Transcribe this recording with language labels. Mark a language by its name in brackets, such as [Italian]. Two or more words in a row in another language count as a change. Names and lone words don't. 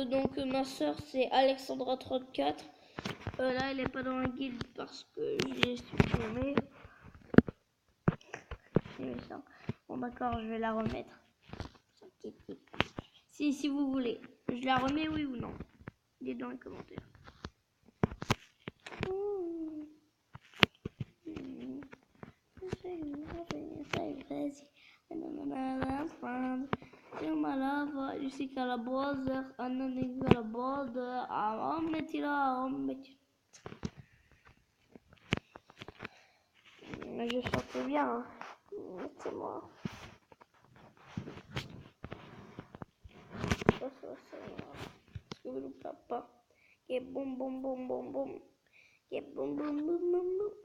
[French] Donc ma soeur c'est Alexandra34. Là elle est pas dans la guilde parce que je l'ai supprimé. Ça. Bon d'accord, je vais la remettre. Si vous voulez. Je la remets oui ou non. Dites dans les commentaires. You see calabozer, ananig calabozer, mais je chantais bien, hein. C'est moi. Parce que le papa. Et boum boum boum boum boum. Et boum boum boum boum boum.